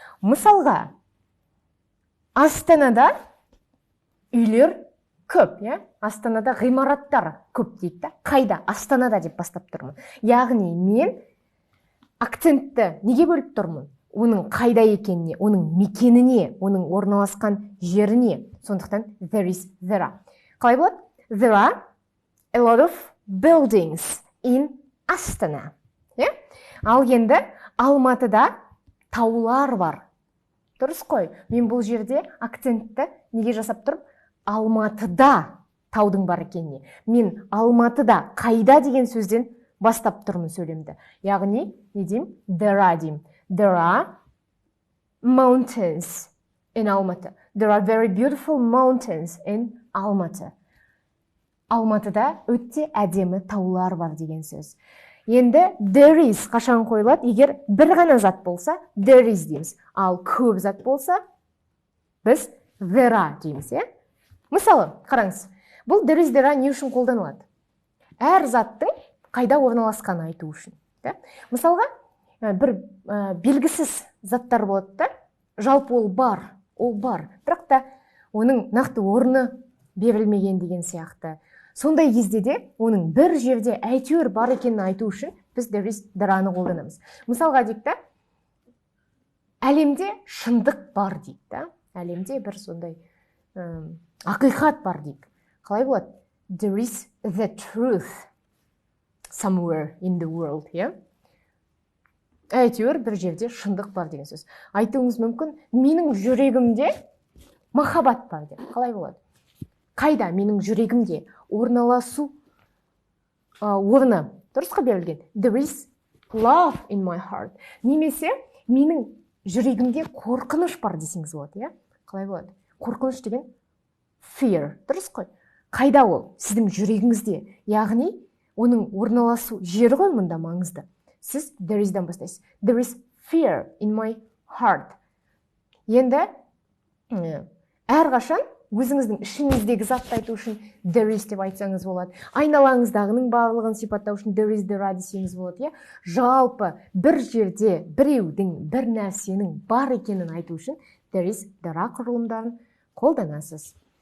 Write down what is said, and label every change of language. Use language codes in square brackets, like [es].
[kk] Мысалға, Астанада үйлер көп, Астанада ғимараттар көп дейді. Қайда? Астанада деп бастап тұрмын. Яғни мен акцентті неге бөліп тұрмын? Оның қайда екеніне, оның мекеніне, оның орналасқан жеріне. Сондықтан [en] there is there are. [kk] Қалай болады? [en] There are a lot of buildings in Астана. [kk] Ал енді Алматыда таулар бар. Дұрыс қой. Мен бұл жерде акцентті неге жасап тұрып? Алматыда таудың бар екеніне. Мен Алматыда қайда деген сөзден бастап тұрмын сөйлемді. Яғни, не деймін? [en] There are [kk] деймін. [en] There are mountains in Алматы. There are very beautiful mountains in Алматы. [kk] Алматыда өте әдемі таулар бар деген сөз. Енді there is қашан қойылады? Егер бір ғана зат болса, there is дейміз. Ал көп зат болса, біз there are дейміз. Мысалы, қараңыз, бұл there is there are не үшін қолданылады? Әр заттың қайда орналасқанын айту үшін. Мысалға, бір белгісіз заттар болады да, жалпы ол бар. Бірақ та оның нақты орны берілмеген деген сияқты. Сондай кезде де оның бір жерде әйтеуір бар екенін айту үшін біз there is there'аны қолданамыз. Мысалға дейік та, әлемде шындық бар дейік та, әлемде бір сондай ақиқат бар дейік. Қалай болады? [en] There is the truth somewhere in the world, [kk] әйтеуір бір жерде шындық бар деген сөз. Айтуыңыз мүмкін, менің жүрегімде махаббат бар деп. Қалай болады? Қайда? Менің жүрегімде орналасу орны дұрысқа берілген. [en] There is love in my heart. [kk] Немесе менің жүрегімде қорқыныш бар десеңіз болады, Қалай болады? Қорқыныш деген fear, дұрыс қой. Қайда ол? Сіздің жүрегіңізде. Яғни, оның орналасу жері ғой мұнда маңызды. Сіз there is-дан бастайсыз. [en] There is fear in my heart. [kk] Енді әрқашан өзіңіздің ішіңіздегі затты айту үшін there is деп айтсаңыз болады. Айналаңыздағының барлығын сипаттау үшін there is there десеңіз болады. Жалпы бір жерде біреудің, бір нәрсенің бар екенін айту үшін there is there құрылымдарын қолданасыз.